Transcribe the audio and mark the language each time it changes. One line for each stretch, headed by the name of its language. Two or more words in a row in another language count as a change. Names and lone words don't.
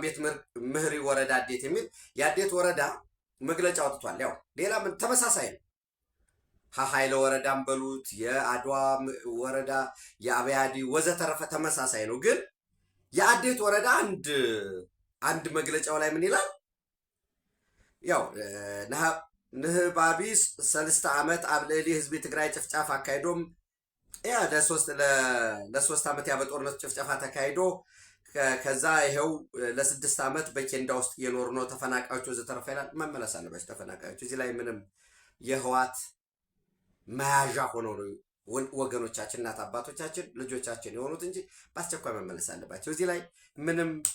Amharic: ቤት ምህሪ ወረዳ አዴት የሚል የአዴት ወረዳ መግለጫ አውጥቷል። ያው ሌላ ተመሳሳይ ነው። ሀይለ ወረዳም በሉት የአድዋ ወረዳ የአብያዲ ወዘተረፈ ተመሳሳይ ነው። ግን የአዴት ወረዳ አንድ መግለጫው ላይ ምን ይላል? ያው
Tigrinya: ንህባቢ 3 ዓመት ኣብ ልዕሊ ህዝቢ ትግራይ ጭፍጫፍ አካሂዶም
Amharic: ለሶስት ዓመት በጦርነት ጭፍጨፋ ተካሂዶ ከዛ ይሄው ለ6 ዓመት በኬንዳ ውስጥ እየኖሩ ነው ተፈናቃዮች ወዘተረፈ ይላል። መመለስ አለባቸው ተፈናቃዮች። እዚህ ላይ ምንም የህወሓት መያዣ ሆኖ ነው ወገኖቻችን፣ እናት አባቶቻችን፣ ልጆቻችን የሆኑት እንጂ በአስቸኳይ መመለስ አለባቸው። እዚህ ላይ ምንም